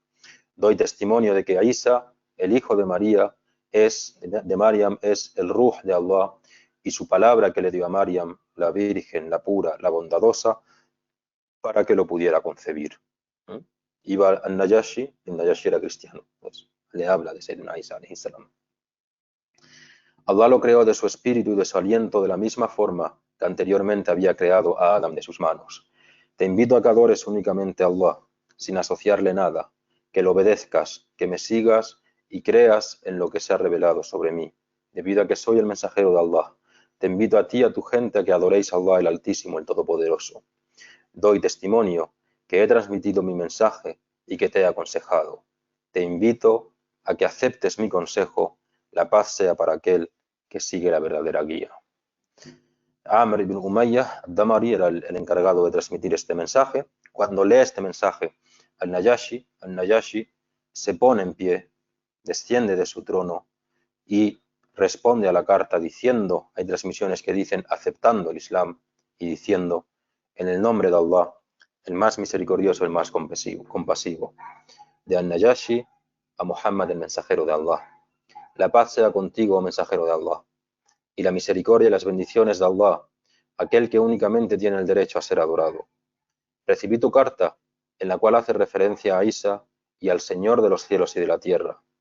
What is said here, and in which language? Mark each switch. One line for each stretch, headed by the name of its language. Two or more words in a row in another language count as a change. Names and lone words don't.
Spanish: Doy testimonio de que Isa, el hijo de Mariam, es el Ruh de Allah, y su palabra que le dio a Mariam, la Virgen, la pura, la bondadosa, para que lo pudiera concebir. Iba al Najashi, el Najashi era cristiano, pues le habla de Sayyidina Isa
Arabic: عليه السلام.
Spanish: Allah lo creó de su espíritu y de su aliento de la misma forma que anteriormente había creado a Adam de sus manos. Te invito a que adores únicamente a Allah, sin asociarle nada, que lo obedezcas, que me sigas y creas en lo que se ha revelado sobre mí, debido a que soy el mensajero de Allah. Te invito a ti y a tu gente a que adoréis a Allah el Altísimo, el Todopoderoso. Doy testimonio que he transmitido mi mensaje y que te he aconsejado. Te invito a que aceptes mi consejo. La paz sea para aquel que sigue la verdadera guía. Amr ibn Umayyah ad-Damari era el encargado de transmitir este mensaje. Cuando lee este mensaje al Najashi se pone en pie, desciende de su trono y responde a la carta diciendo, hay transmisiones que dicen aceptando el Islam y diciendo: en el nombre de Allah, el más misericordioso, el más compasivo. De al-Najashi a Muhammad, el mensajero de Allah. La paz sea contigo, mensajero de Allah, y la misericordia y las bendiciones de Allah, aquel que únicamente tiene el derecho a ser adorado. Recibí tu carta, en la cual hace referencia a Isa y al Señor de los cielos y de la tierra.